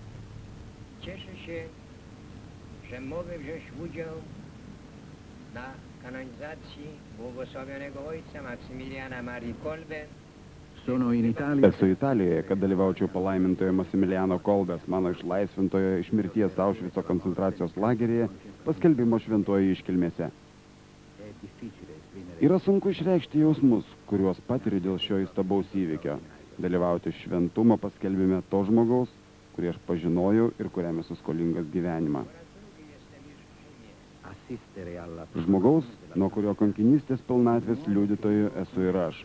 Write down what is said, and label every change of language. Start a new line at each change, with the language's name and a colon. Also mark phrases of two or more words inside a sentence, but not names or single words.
Polish: Cieszę się, że mogę wziąć udział na kanonizacji błogosławionego ojca Maksymiliana Marii Kolbe.
Italian: Sono in Italia.
Lithuanian: Esu Italijoje, kad dalyvaučiau palaimintojo Massimiliano Kolbės, mano išlaisvintojo iš mirties Aušvico koncentracijos lageryje, paskelbimo šventojo iškilmėse.
Italian: È difficile esprimere.
Lithuanian: Yra sunku išreikšti jausmus, kuriuos patiriu dėl šio įstabaus įvykio. Dalyvauti šventumo paskelbime to žmogaus, kurį aš pažinojau ir kuriam esu skolingas gyvenimą.
Italian: Assistere alla
Lithuanian: Žmogaus, nuo kurio kankinystės pilnatvės liudytojų esu ir aš.